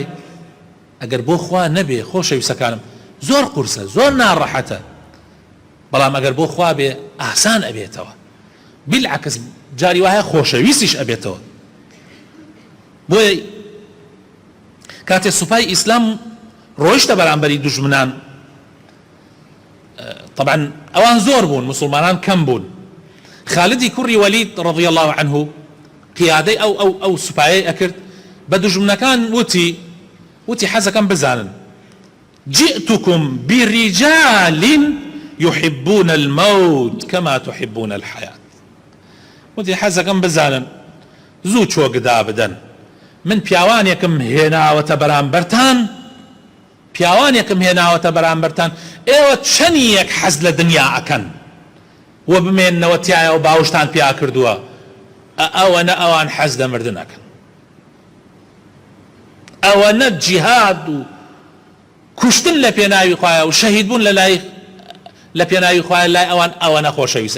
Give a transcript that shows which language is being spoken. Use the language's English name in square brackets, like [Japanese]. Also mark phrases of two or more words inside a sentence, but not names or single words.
[Central Kurdish] ئەگەر بۆ خوا نەبێ خۆشەویستەکانم زۆر قورسە، زۆر ناڕەحەتە، بەڵام ئەگەر بۆ خوا بێ ئاسان ئەبێتەوە، بالعکس جاری وایە خۆشەویستیش ئەبێتەوە. بۆیە کاتێ سوپای ئیسلام ڕۆیشتە بەرامبەری دوژمنان، طبعا ئەوان زۆر بوون، مسلمانان کەم بوون. خالدی کوڕی وەلید [Arabic] رضی الله عنه [Central Kurdish] قیادەی ئەو سوپایەی ئەکرد بە دوژمنەکان، وتی حەزەکەم بزانن [Arabic] جئتكم برجال يحبون الموت كما تحبون الحياة. [Central Kurdish] وتی حەزەکەم بزانن زوو چۆگدا بدەن، من پیاوانێکم هێناوەتە بەرامبەرتان، ئێوە چەندێک حەز لە دنیا ئەکەن و بمێننەوە تایە و باوشتان پیا کردووە، ئەوەنە ئەوان حەز لە مردن ئەکەن، ئەوەنە جیهاد و کوشتن لە پێناوی خوایە و شەهید بوون لە پێناوی خوایە لای ئەوەنە خۆشەویستە.